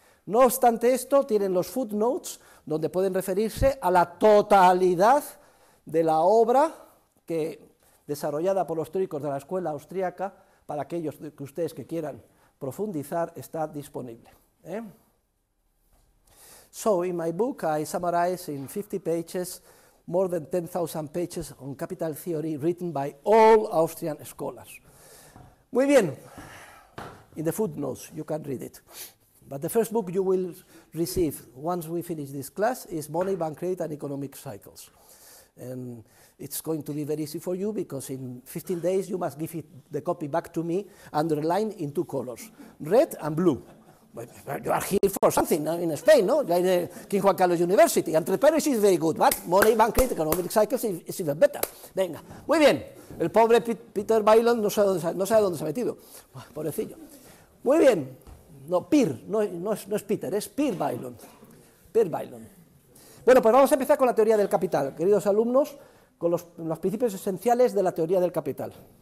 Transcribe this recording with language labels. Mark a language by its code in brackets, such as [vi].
[es] No obstante esto, tienen los footnotes, donde pueden referirse a la totalidad de la obra desarrollada por los teóricos de la escuela austríaca, para aquellos de ustedes que quieran profundizar, está disponible. [en] So, in my book, I summarize in 50 pages more than 10,000 pages on capital theory written by all Austrian scholars. [es] Muy bien, [en] in the footnotes you can read it. But the first book you will receive once we finish this class is Money, Bank Credit and Economic Cycles. And it's going to be very easy for you because in 15 days you must give the copy back to me underlined in 2 colors, red and blue. You are here for something, no? In Spain, no? You're in King Juan Carlos University. Entrepreneurship is very good, but Money, Bank Credit, Economic Cycles is even better. [es] Venga, muy bien. El pobre Peter Bailon no sabe dónde se ha metido. Pobrecillo. Muy bien. No, no es Peter, es Peter Bailon. Peter Bailon. Bueno, pues vamos a empezar con la teoría del capital, queridos alumnos, con los principios esenciales de la teoría del capital.